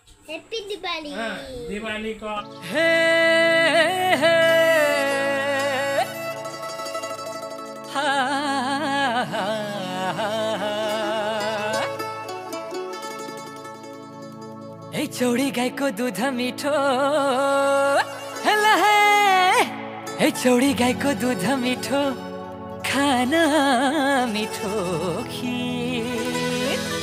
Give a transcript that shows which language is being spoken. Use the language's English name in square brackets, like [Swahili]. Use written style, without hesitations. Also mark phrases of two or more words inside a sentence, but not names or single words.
[English] Happy Diwali. [Nepali] दिवाली को हे हे हा हा ए चौडी गाईको दुध मिठो हेला हे ए चौडी गाईको दुध मिठो खाना मिठो खीर